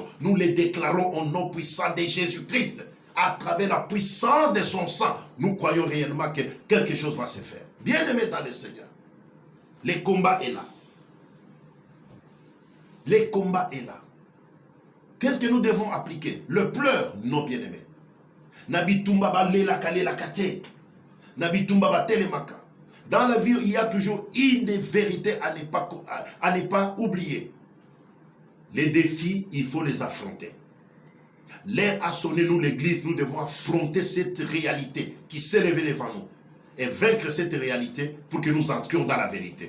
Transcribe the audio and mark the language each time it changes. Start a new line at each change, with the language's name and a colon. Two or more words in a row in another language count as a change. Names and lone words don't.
French: Nous les déclarons au nom puissant de Jésus-Christ. À travers la puissance de son sang, nous croyons réellement que quelque chose va se faire. Bien-aimés dans le Seigneur, le combat est là. Le combat est là. Qu'est-ce que nous devons appliquer? Le pleur, non bien-aimés.
Lingala: Nabitumba ba lela kalela kate. Nabitumba ba telemaka.
French: Dans la vie, il y a toujours une vérité à ne pas oublier. Les défis, il faut les affronter. L'heure a sonné, nous l'église, nous devons affronter cette réalité qui s'est levée devant nous. Et vaincre cette réalité pour que nous entrions dans la vérité.